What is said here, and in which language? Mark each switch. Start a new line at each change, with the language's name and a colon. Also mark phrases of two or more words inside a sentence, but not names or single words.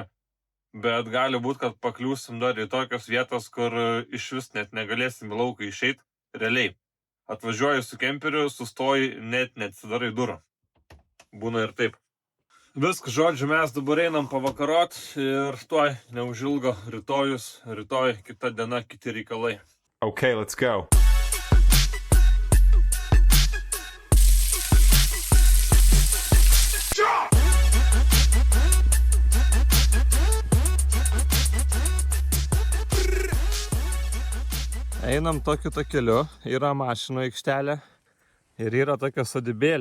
Lithuanian: Bet gali būt, kad pakliūsim dar į tokios vietos, kur iš vis net negalėsim į lauką išeit. Realiai. Atvažiuoji su kemperiu, sustoji, net neatsidarai durų. Būna ir taip. Viskas, žodžiu, mes dabar einam pavakarot ir tuoj neužilgo rytoj, kita diena, kiti reikalai.
English: Okay, let's go.
Lithuanian: Einam tokiu takeliu, yra mašinų aikštelė ir yra tokia sodybėlė.